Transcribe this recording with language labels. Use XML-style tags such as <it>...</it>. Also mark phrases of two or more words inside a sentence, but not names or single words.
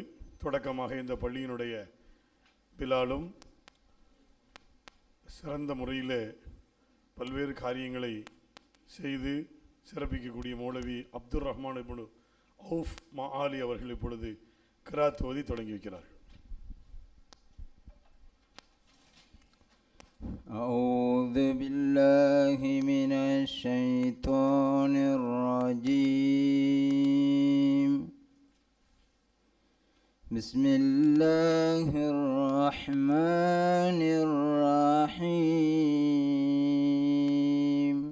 <ta>தொடக்கமாக இந்த பள்ளியினுடைய பிலாலும் சிறந்த முறையில் பல்வேறு காரியங்களை செய்து சிறப்பிக்கக்கூடிய மௌலவி அப்துர் ரஹ்மான் இப்னு அவுஃப் மஆலி அவர்கள் இப்பொழுது கிராத் ஓதி தொடங்கி வைக்கிறார்கள்.</ta> <ar>أعوذ بالله من الشيطان الرجيم. بسم الله الرحمن الرحيم.</ar>